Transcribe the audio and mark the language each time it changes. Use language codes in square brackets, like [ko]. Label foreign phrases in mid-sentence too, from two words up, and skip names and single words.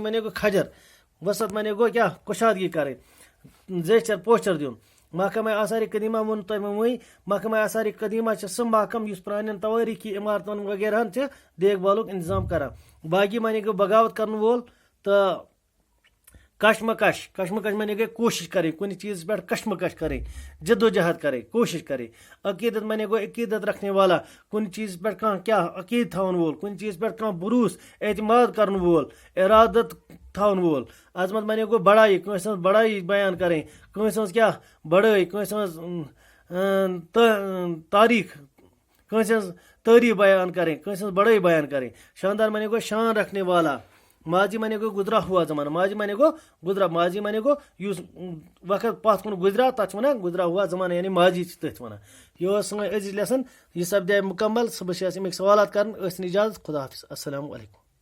[ks] معنی گوٚو کھجر وسط معنی گوٚو کیٛاہ کُشادگی کرٕنۍ زیچھر پوچھر دیُن محکمہ آثار قدیمہ ووٚن تۄہہِ مےٚ وٕنی محکمہ آثار قدیمہ چھِ سُہ محکم یُس پرانٮ۪ن توٲریٖخی عمارتن وغیرہن چھِ دیکھ بھالُک انتظام کران باقی معنی گوٚو بغاوت کرن وول تہٕ کشمکش معنی گٔے کوشش کرٕنۍ کُنہِ چیٖزس پٮ۪ٹھ کشمکش کرٕنۍ جدوجہد کرٕنۍ کوشش کرٕنۍ عقیدت معنی گوٚو [ur] عقیدت رکھنے والا [ks] کُنہِ چیٖزس پٮ۪ٹھ کانٛہہ کیٛاہ عقیٖد تھاون وول کُنہِ چیٖزس پٮ۪ٹھ کانٛہہ بروسہٕ اعتماد کرن وول ارادت تھاون وول عظمت معنی گوٚو بڑایی کٲنٛسہِ ہٕنٛز بڑایی بیان کرٕنۍ کٲنٛسہِ ہٕنٛز کیٛاہ بڑٲے کٲنٛسہِ ہٕنٛز تاریخ کٲنٛسہِ ہٕنٛز تعریف بیان کرٕنۍ کٲنٛسہِ ہٕنٛز بڑٲے بیان کرٕنۍ شاندار معنی گوٚو [ur] شان رکھنے والا [ks] ماضی معنی گوٚو [ur] گزرا ہوا زمانہ [ks] ماضی معنی گوٚو یُس وقت پتھ کُن گزرا تتھ چھِ وَنان [ur] گزرا ہوا زمانہ [ks] یعنی ماضی چھِ تٔتھۍ وَنان یہِ اوس سٲنۍ أزِچ لیسن یہِ سپدے مُکمل صُبحس چھِ اَسہِ اَمِکۍ سوالات کرن ٲسِن اِجازت خدا حافظ [ar] السلام علیکم